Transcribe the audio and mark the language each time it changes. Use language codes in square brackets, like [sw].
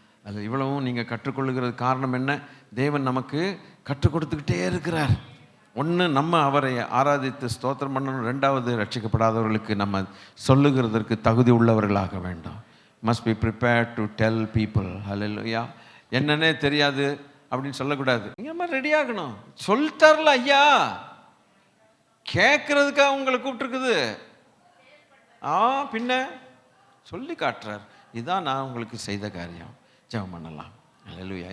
[ta] அது இவ்வளவும் நீங்கள் கற்றுக்கொள்ளுகிறது காரணம் என்ன? தேவன் நமக்கு கற்றுக் கொடுத்துக்கிட்டே இருக்கிறார். ஒன்று, நம்ம அவரை ஆராதித்து ஸ்தோத்திரம் பண்ணணும். ரெண்டாவது, ரட்சிக்கப்படாதவர்களுக்கு நம்ம சொல்லுகிறதற்கு தகுதி உள்ளவர்களாக வேண்டும். [en] must be prepared to tell people. Hallelujah. [ta] என்னன்னே தெரியாது அப்படின்னு சொல்லக்கூடாது. நீங்கள் மாதிரி ரெடி ஆகணும். சொல்லித்தார்ல ஐயா, கேட்கறதுக்காக உங்களை கூப்பிட்டுருக்குது. பின்ன சொல்லி காட்டுறார். இதுதான் நான் உங்களுக்கு செய்த காரியம். ஜெபம் பண்ணலாம். ஹல்லேலூயா.